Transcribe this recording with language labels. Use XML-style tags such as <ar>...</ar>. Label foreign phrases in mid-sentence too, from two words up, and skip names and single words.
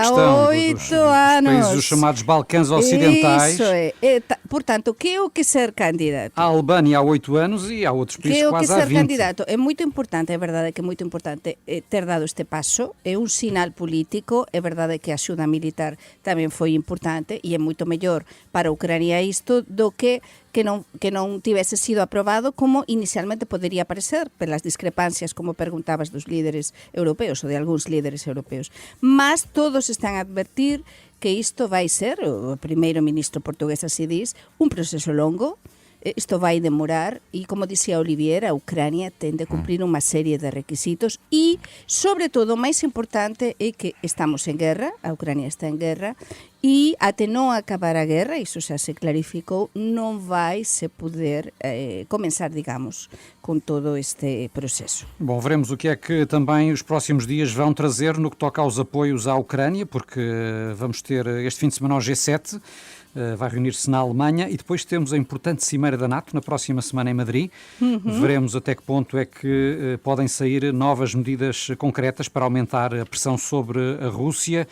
<pt>questão 8 dos anos. países dos chamados Balcãs Ocidentais. Isso é. Portanto, que é o que ser candidato? A Albânia há 8 anos e há outros países quase há 20. Que é o que ser candidato? É muito importante, é verdade que é muito importante ter dado este passo, é um sinal político,</pt> <gl>é verdade que a axuda militar tamén foi importante e é moito mellor para a Ucrania isto do que non tivese sido aprobado como inicialmente podería parecer, pelas discrepancias, como perguntabas, dos líderes europeos ou de algúns líderes europeos. Mas todos están a advertir que isto vai ser, o primeiro-ministro portugués así diz, un proceso longo. Isto vai demorar e, como dicía Olivier, a Ucrania ten de cumprir unha serie de requisitos e, sobre todo, o máis importante é que estamos en guerra, a Ucrania está en guerra, e até non acabar a guerra, iso xa se clarificou, non vai se poder comenzar, digamos,</gl> <pt>com todo este processo. Bom, veremos o que é que também os próximos dias vão trazer no que toca aos apoios à Ucrânia, porque vamos ter este fim de semana o G7, vai reunir-se na Alemanha e depois temos a importante Cimeira da NATO na próxima semana em Madrid. Veremos até que ponto é que podem sair novas medidas concretas para aumentar a pressão sobre a Rússia.</pt>